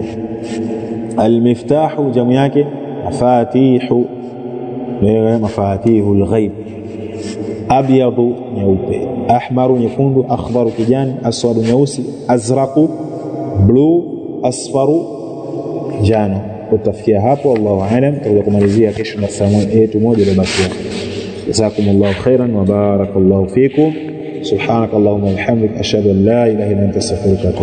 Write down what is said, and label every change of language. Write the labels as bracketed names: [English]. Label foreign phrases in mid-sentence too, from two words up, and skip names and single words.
[Arabic] المفتاح جمع yake مفاتح، مفاتح الغيب. [Swahili] Abyadu nyeupe, ahmaru nyekundu, akhdaru kijani, aswadu nyeusi, azraqu blue, asfaru jano. Tutafikia hapo, [Arabic] الله أعلم. [Swahili] Tutakuja kumalizia kesho na somo yetu moja iliyobakia. [Arabic] جزاكم الله خيرا وبارك الله فيكم. سبحانك اللهم وبحمدك أشهد أن لا إله إلا أنت أستغفرك وأتوب